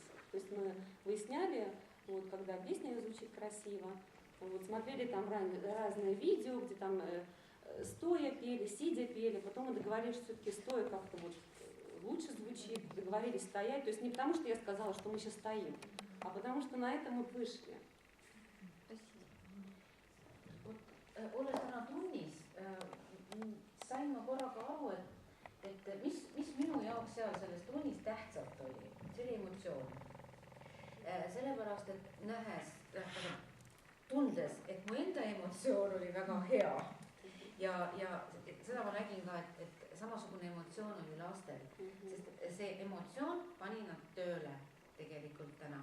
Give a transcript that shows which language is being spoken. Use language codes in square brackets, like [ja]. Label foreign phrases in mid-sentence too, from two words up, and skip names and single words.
[ru] То есть мы выясняли, вот, когда песня звучит красиво, вот, смотрели там разные видео, где там стоя пели, сидя пели, потом мы договорились, что все-таки стоя как-то вот лучше звучит, договорились стоять. То есть не потому, что я сказала, что мы сейчас стоим, а потому что на это мы вышли. [et] Olles täna tunnis, sain ma korraga aru, et mis minu jaoks seal selles tunnis tähtsalt oli, see oli emotsioon. Sellepärast, et nähes, tundes, et mu enda emotsioon oli väga hea ja seda ma nägin ka, et samasugune emotsioon oli lastel, sest see emotsioon pani nad tööle tegelikult täna.